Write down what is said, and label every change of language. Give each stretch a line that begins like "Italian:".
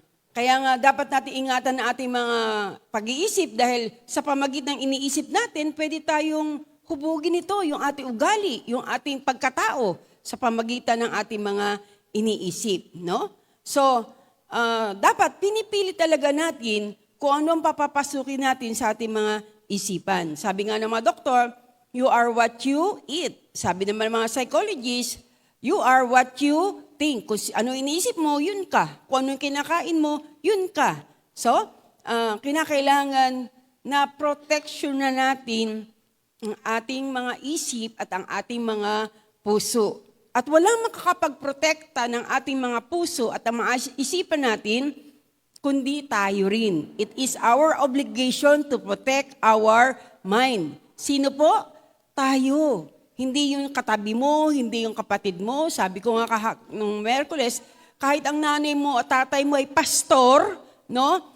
Filipino: Kaya nga dapat natin ingatan ang ating mga pag-iisip dahil sa pamagitan ng iniisip natin, pwede tayong hubugin ito, yung ating ugali, yung ating pagkatao sa pamagitan ng ating mga iniisip, no? So, dapat pinipili talaga natin kung ano ang papapasukin natin sa ating mga isipan. Sabi nga ng mga doktor,
English: you are what you eat.
Filipino: Sabi naman ng mga psychologists,
English: you are what you think.
Filipino: Kung ano iniisip mo, yun ka. Kung ano yung kinakain mo, yun ka. So, kinakailangan na protection na natin ang ating mga isip at ang ating mga puso. At walang makakapagprotekta ng ating mga puso at ang mga isipan natin, kundi tayo rin.
English: It is our obligation to protect our mind.
Filipino: Sino po? Tayo. Hindi yung katabi mo, hindi yung kapatid mo. Sabi ko nga nung Miyerkules, kahit ang nanay mo at tatay mo ay pastor, no?